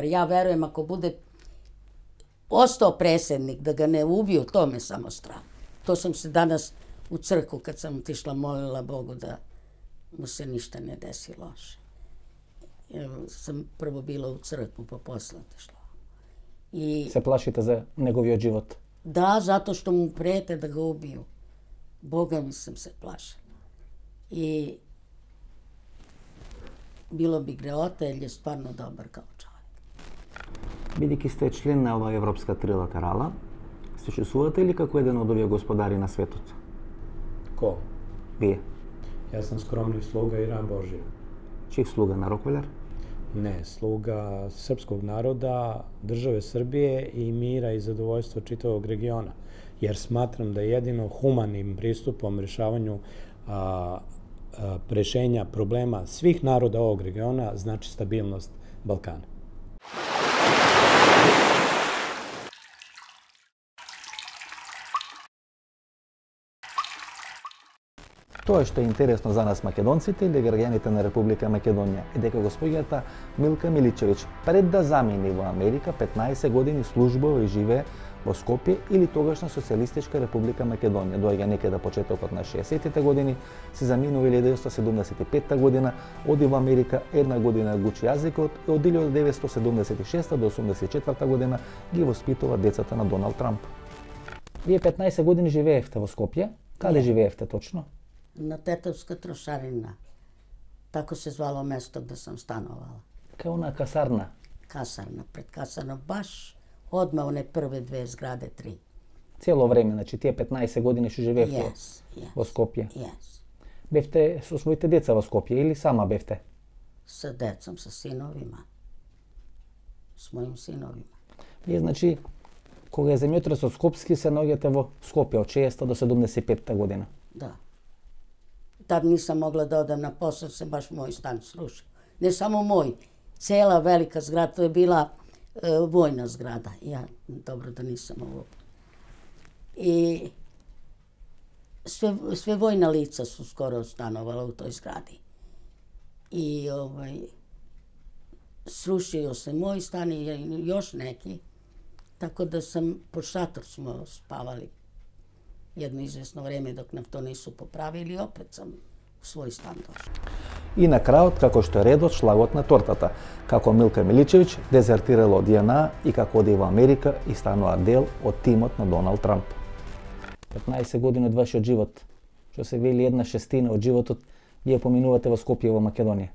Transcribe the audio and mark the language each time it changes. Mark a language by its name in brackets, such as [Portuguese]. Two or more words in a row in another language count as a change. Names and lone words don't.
[Serbian] Ja verujem ako bude ostao predsjednik, da ga ne ubiju, to me samo strah. To sam se danas u crkvu, kad sam otišla, molila Bogu da mu se ništa ne desi loše. Jer sam prvo bila u crkvu, pa posle otišla. I [Macedonian] Se плашите за неговиот живот? [Serbian] da, zato što mu prete da ga ubiju. Boga mi sam se plašila. I bilo bi greota, jer je stvarno dobar kao čovjek. [Macedonian] Бидејќи сте член на оваа европска трилатерала, се чувствувате ли како еден од овие господари на светот? [Serbian] Ko? [Macedonian] Вие? [Serbian] Ja sam skromni sluga i rab Božji. [Macedonian] Чиј слуга на Роквелер? [Serbian] Ne, sluga srpskog naroda, države Srbije i mira i zadovoljstva čitavog regiona. Jer smatram da jedino humanim pristupom rešavanju rešenja problema svih naroda ovog regiona znači stabilnost Balkana. [Macedonian] Тоа што е интересно за нас македонците или граѓаните на Република Македонија е дека госпоѓата Милка Миличевиќ пред да замени во Америка 15 години службува и живее во Скопје или тогашна Социјалистичка Република Македонија. Доаѓа некаде почетокот на 60-тите години, се заминува 1975 година, оди во Америка, една година го учи јазикот и од 1976 до 84 година ги воспитува децата на Доналд Трамп. Вие 15 години живеевте во Скопје. Каде живеевте точно? [Serbian] Na Tetovska trošarina. Tako se zvalo mesto gde sam stanovala. [Macedonian] Кај она касарна. [Serbian] Kasarna, pred kasarnom, baš odmah one prve 2 zgrade, 3. [Macedonian] Цело време, значи тие 15 години што живеевте [English] Yes. [Macedonian] во Скопје. [English] Yes. [Macedonian] Бевте со своите деца во Скопје или сама бевте? [Serbian] Sa decom, sa sinovima. S mojim sinovima. [Macedonian] Вие, значи, кога е земјотресот скопски, се наоѓате во Скопје од 6 до 75 година. Да. [Serbian] Tad nisam mogla da odem na posao, se baš moj stan srušio. Ne samo moj, cela velika zgrada, to je bila vojna zgrada. Ja, dobro da nisam ovo. I sve vojna lica su skoro stanovala u toj zgradi. I srušio se moj stan i još neki. Tako da pod šator smo spavali jedno izvesno vreme dok nam to nisu popravili i opet sam u svoj stan došla. [Macedonian] И на крајот, како што е редот, шлагот на тортата, како Милка Миличевиќ дезертирала од ЈНА и како оди во Америка и станува дел од тимот на Доналд Трамп. 15 години од вашиот живот, што се вели 1/6 од животот, вие поминувате во Скопје во Македонија.